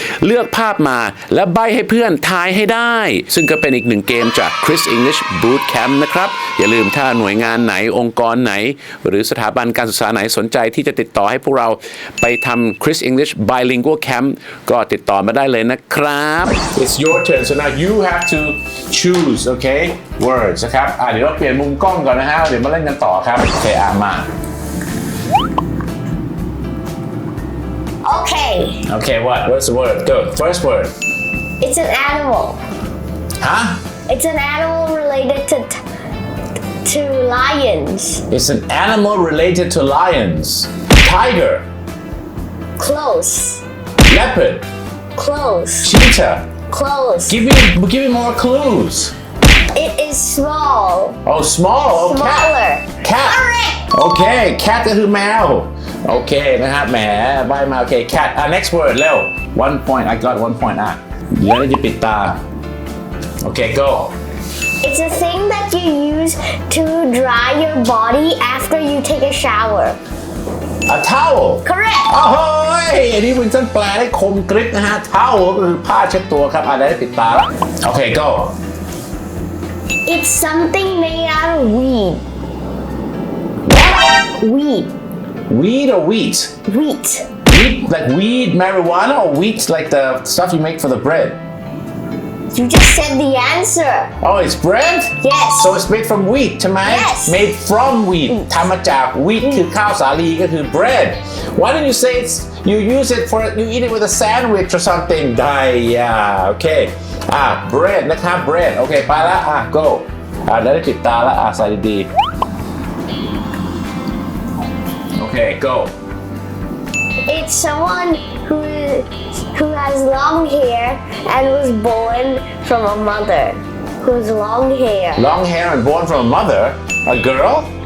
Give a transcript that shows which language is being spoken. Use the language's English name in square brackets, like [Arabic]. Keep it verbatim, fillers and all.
[Thai] เลือกภาพมาและใบ้ให้เพื่อนทายให้ได้ซึ่งก็เป็นอีกหนึ่งเกมจาก Chris English Bootcamp นะครับอย่าลืมถ้าหน่วยงานไหนองค์กรไหนหรือสถาบันการศึกษาไหนสนใจที่จะติดต่อให้พวกเราไปทำ Chris English Bilingual Camp ก็ติดต่อมาได้เลยนะครับ [English] It's your turn so now you have to choose choose okay words [Thai] นะครับอ่ะเดี๋ยวเราเปลี่ยนมุมกล้องก่อนนะฮะเดี๋ยวมาเล่นกันต่อครับโอเคอ่ะมา [English] okay okay what what's the word go first word it's an animal ฮะ it's an animal related to t- to lions it's an animal related to lions tiger close leopard close cheetah close give me give me more clues it is small oh small oh, smaller cat cat Correct. okay cat [Thai] ก็คือแมวโอเคนะฮะแหมใบมาโอเค [English] cat uh, next word เร็ว one point I got one point [Thai] อ่ะแล้วจะปิดตาโอเค [English] go it's a thing that you use to dry your body after you take a shower a towel correct [Thai] โอ้โหอันนี้วินสันแปลได้คมกริบนะฮะ towel ก็คือผ้าเช็ดตัวครับอ่ะได้ปิดตาแล้วโอเค go [English] it's something made out of weed what weed weed or wheat wheat wheat like weed marijuana or wheat like the stuff you make for the bread you just said the answer oh it's bread yes so it's made from wheat [Thai] ใช่ไหม [English] yes made from wheat [Thai] ทำมาจาก [English] wheat [Thai] คือข้าวสาลีก็คือ [English] bread why don't you say it's you use it for you eat it with a sandwich or something [Thai] ได้อ่ะโอเคอ่ะ [English] bread [Thai] นะครับ [English] bread [Thai] โอเคไปละอ่ะ [English] go [Thai] อ่ะได้ติดตาละอ่ะใส่ดีๆโอเค [English] go it's someone who who has long hair and was born from a mother who's long hair long hair and born from a mother a girl